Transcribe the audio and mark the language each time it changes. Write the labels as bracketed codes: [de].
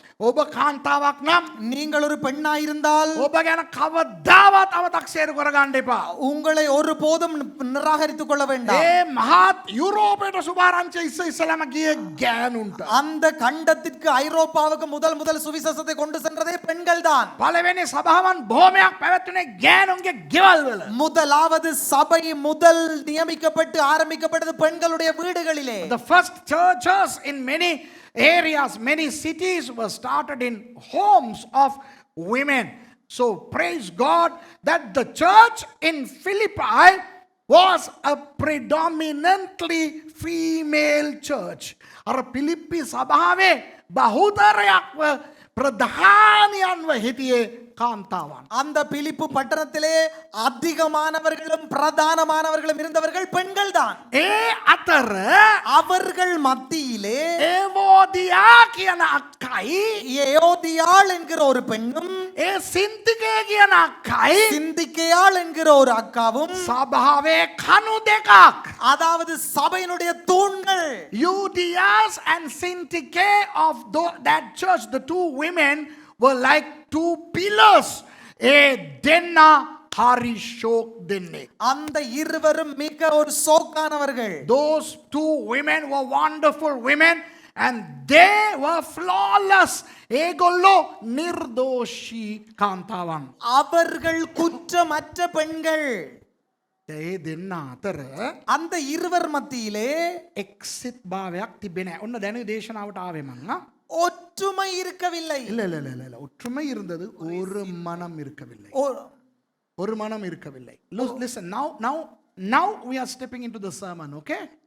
[si] ඔබ කාන්තාවක් නම් [ta] நீங்கள் ஒரு பெண்ணாயிருந்தால் [si] ඔබ ගැන කවදාවත් අව탁සේරු කරගන්න එපා. [ta] உங்களை ஒருபோதும் நிராகரித்துக் கொள்ள வேண்டாம். [si] ඒ මහත් යුරෝපයට සුභාරංචි ඉස්සෙල්ලාම ගියේ ගෑනුන්ට. [ta] அந்த கண்டத்திற்கு ஐரோப்பாவுக்கு முதல் சுவிசேஷத்தை கொண்டு சென்றதே பெண்கள் தான். [si] පළවෙනි සභාවන් බොහොමයක් පැවැත්වුණේ ගෑනුන්ගේ ගෙවල් වල. [ta] முதலாவது சபை முதல் நியமிக்கப்பட்டு ஆரம்பிக்கப்பட்டது பெண்களுடைய வீடுகளிலே. [en] The first churches in many areas, many cities were started in homes of women. So praise God that the church in Philippi was a predominantly female church. [si] අර පිලිප්පි සභාවේ බහුතරයක්ව ප්‍රධානියන්ව හිටියේ කාන්තාවන්. [ta] அந்த பிலிப்பு பட்டணத்திலே அதிகமானவர்களும் பிரதானமானவர்களும் இருந்தவர்கள் பெண்கள் தான். [si] ඒ අතර [ta] அவர்கள் மத்தியிலே [si] ඒවෝදියා කියන අක්කයි [ta] ஏயோதியாள் என்கிற ஒரு பெண்ணும் [si] ඒ සින්තිකය කියන අක්කයි [ta] சிந்திக்கையாள் என்கிற ஒரு அக்காவும் [si] සභාවේ කණු දෙකක්. [ta] அதாவது சபையினுடைய தூண்கள். [en] Euodias and Syntyche of that church, the two women were like two pillars. [si] ඒ දෙන්න හරි ෂෝක් දෙන්නේ. [ta] அந்த இருவரும் மிக ஒரு சோக்கானவர்கள். [en] Those two women were wonderful women and they were flawless. [si] ඒගොල්ලෝ නිර්දෝෂී කාන්තාවන්. [ta] அவர்கள் குற்றமற்ற பெண்கள். [si] ඒ දෙන්න අතර [ta] அந்த இருவர் மத்தியிலே [si] එක්සිට් භාවයක් තිබෙන්නේ නැහැ. ඔන්න දැනුයි දේශනාවට ආවේ මං. [ta] ஒற்றுமை இருக்கவில்லை. இல்ல ஒற்றுமை இருந்தது, ஒரு மனம் இருக்கவில்லை. ஒரு மனம் இருக்கவில்லை. [en] Listen, now we are stepping into the sermon, okay?